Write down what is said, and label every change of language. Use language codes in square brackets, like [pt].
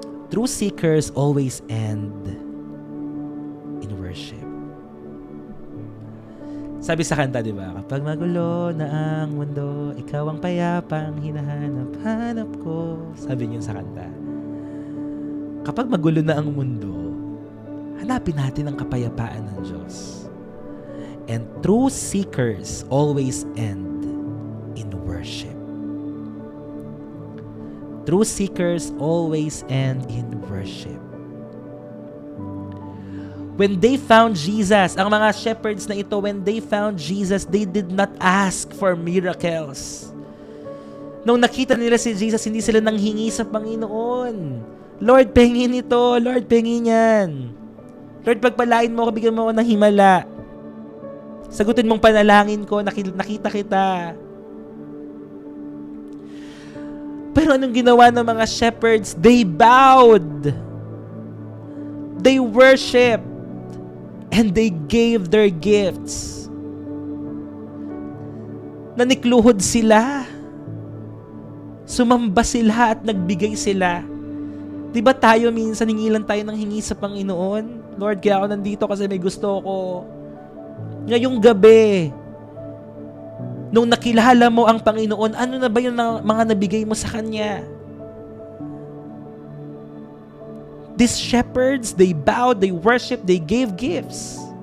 [en] True seekers always end in worship. [tl] Sabi sa kanta, di ba? Kapag magulo na ang mundo, ikaw ang payapang hinahanap-hanap ko. Sabi niyo sa kanta. Kapag magulo na ang mundo, hanapin natin ang kapayapaan ng Diyos. [en] And true seekers always end in worship. True seekers always end in worship. When they found Jesus, [tl] ang mga shepherds na ito, [en] when they found Jesus, they did not ask for miracles. [tl] Nung nakita nila si Jesus, hindi sila nanghingi sa Panginoon. Lord, pengin ito. Lord, pengin yan. Lord, pagpalain mo ako, bigyan mo ako ng himala. Sagutin mong panalangin ko, nakita kita. Pero anong ginawa ng mga shepherds? [en] They bowed. They worshiped. And they gave their gifts. [tl] Nanikluhod sila. Sumamba sila at nagbigay sila. Diba tayo minsan hingi lang tayo ng hingi sa Panginoon? Lord, kaya ako nandito kasi may gusto ko. Ngayong gabi, nung nakilala mo ang Panginoon, ano na ba yung mga nabigay mo sa Kanya? [en] These shepherds, they bowed, they worshiped, they gave gifts.